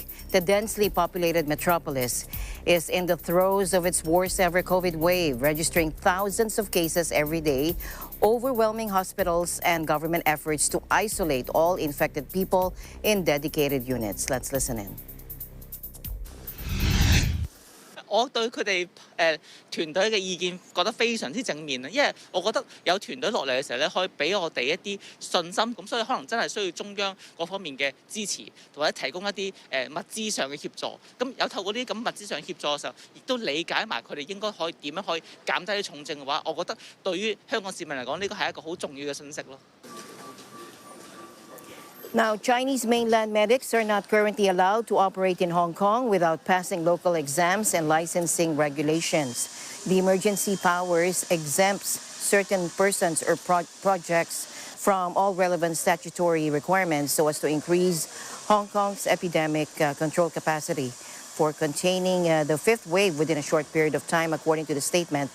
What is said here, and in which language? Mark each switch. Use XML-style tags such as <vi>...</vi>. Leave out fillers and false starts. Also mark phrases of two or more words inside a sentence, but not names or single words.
<en>The densely populated metropolis is in the throes of its worst ever COVID wave, registering thousands of cases every day, overwhelming hospitals and government efforts to isolate all infected people in dedicated units. Let's listen in.</en> <yue>我對佢哋團隊嘅意見覺得非常之正面啊，因為我覺得有團隊落嚟嘅時候咧，可以俾我哋一啲信心，咁所以可能真係需要中央嗰方面嘅支持，或者提供一啲物資上嘅協助。咁有透過呢啲咁物資上協助嘅時候，亦都理解埋佢哋應該可以點樣可以減低啲重症嘅話，我覺得對於香港市民嚟講，呢個係一個好重要嘅信息咯。</yue> <en>Now, Chinese mainland medics are not currently allowed to operate in Hong Kong without passing local exams and licensing regulations. The emergency powers exempts certain persons or projects from all relevant statutory requirements so as to increase Hong Kong's epidemic control capacity for containing the 5th wave within a short period of time, according to the statement.</en>